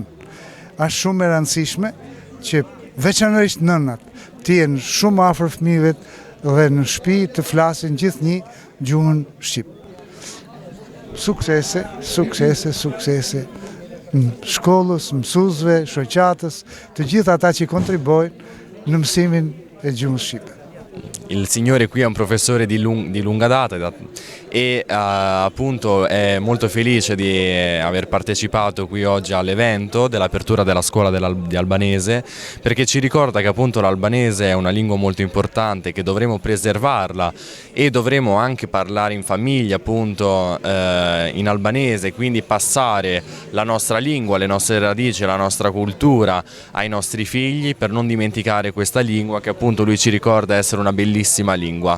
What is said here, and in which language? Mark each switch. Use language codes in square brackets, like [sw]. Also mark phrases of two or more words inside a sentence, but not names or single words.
[sq] Është shumë e rëndësishme që veçanërisht nënat të jenë shumë afër fëmijëve dhe në shtëpi të flasin gjithnjë gjuhën shqip. Suksese, suksese, suksese shkollës, mësuesve, shoqatës, të gjithë ata që kontribuojnë në mësimin e gjuhës shqipe. [it] Il signore qui è un professore di lunga data e appunto è molto felice di aver partecipato qui oggi all'evento dell'apertura della scuola di albanese, perché ci ricorda che appunto l'albanese è una lingua molto importante, che dovremo preservarla e dovremo anche parlare in famiglia appunto in albanese, quindi passare la nostra lingua, le nostre radici, la nostra cultura ai nostri figli, per non dimenticare questa lingua che appunto lui ci ricorda essere una bellissima lingua.